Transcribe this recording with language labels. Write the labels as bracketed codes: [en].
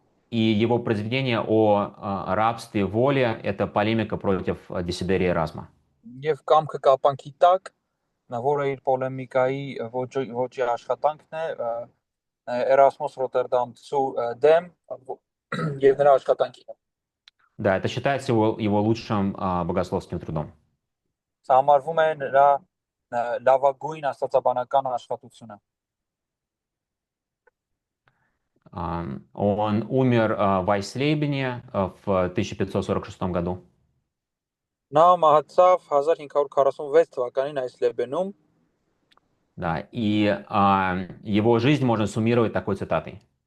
[ru] И его произведение о рабстве воле – это полемика против Десидерия Эразма. [hy] եւ կամքը կապանքի տակ, որը իր պոլեմիկայի ոճի աշխատանքն է, Էրասմոս Ռոտերդամցու դեմ եւ նրա աշխատանքին։ [ru] Да, это считается его лучшим богословским трудом. [hy] Սա համարվում է նրա լավագույն աստվածաբանական աշխատությունը։ [ru] Он умер в Айслейбене в 1546 году. [hy] Նա մահացավ 1546 թվականին Այսլեբենում։ [ru] Да, и его жизнь можно суммировать такой цитатой.